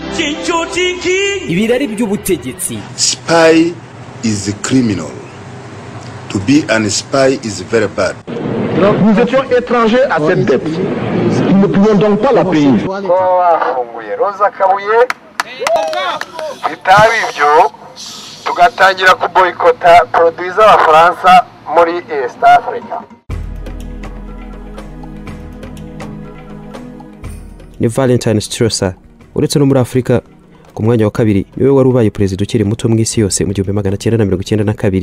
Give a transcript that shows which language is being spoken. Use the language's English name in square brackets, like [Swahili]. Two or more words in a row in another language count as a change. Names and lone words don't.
[Kinyarwanda] ibirari by'ubutegetsi. [English] Spy is a criminal. To be an spy is very bad. [French] Nous étions étrangers à cette dette. Nous ne pouvions donc pas la payer. [Kinyarwanda] tugatangira kuboyikota produits z'abafaransa muri East Africa. Ni Valentine Strasser uretse no muri Afrika ku mwanya wa kabiri niwe wari ubaye prezida ukiri muto mu isi yose mu 1992.